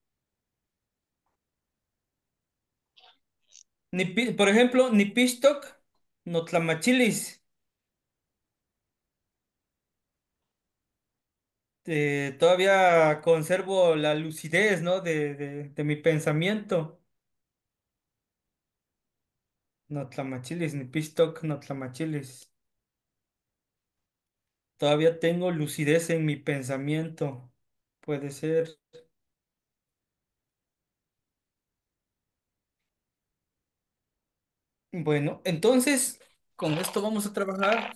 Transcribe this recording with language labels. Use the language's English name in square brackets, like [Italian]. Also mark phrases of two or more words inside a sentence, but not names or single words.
[Spanish] Por ejemplo, [Nahuatl languages] Nipistok, no tlamachilis. [Spanish] Todavía conservo la lucidez, ¿no? De mi pensamiento. [Nahuatl languages] No tlamachilis, Nipistok, no tlamachilis. [Spanish] Todavía tengo lucidez en mi pensamiento. Puede ser. Bueno, entonces con esto vamos a trabajar.